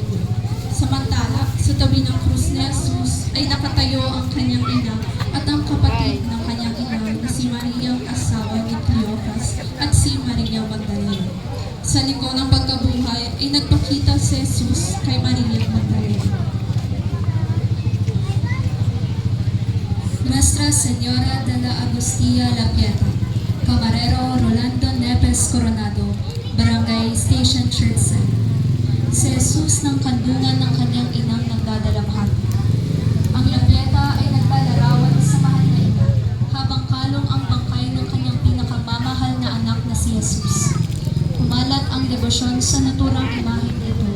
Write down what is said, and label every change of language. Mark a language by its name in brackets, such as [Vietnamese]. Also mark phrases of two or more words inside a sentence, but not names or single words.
[Filipino] Samantala, sa tabi ng krus ni Jesus, ay nakatayo ang kanyang ina at ang kapatid ng kanyang ina na si Maria ang asawa ni Cleopas at si Maria Magdalena. Sa liko ng pagkabuhay ay nagpakita si Jesus kay Maria Magdalena. Nuestra Señora de la Agustia La Pieta, Camarero Rolando Nepes Coronado, Barangay Station Church Center. Si Jesus ng kandungan ng kanyang inang nagdadalamhati. Ang La Pieta ay naglalarawan sa mahal na ina, habang kalong ang bangkay ng kanyang pinakamamahal na anak na si Jesus. Kumalat ang debosyon sa naturang imahe nito.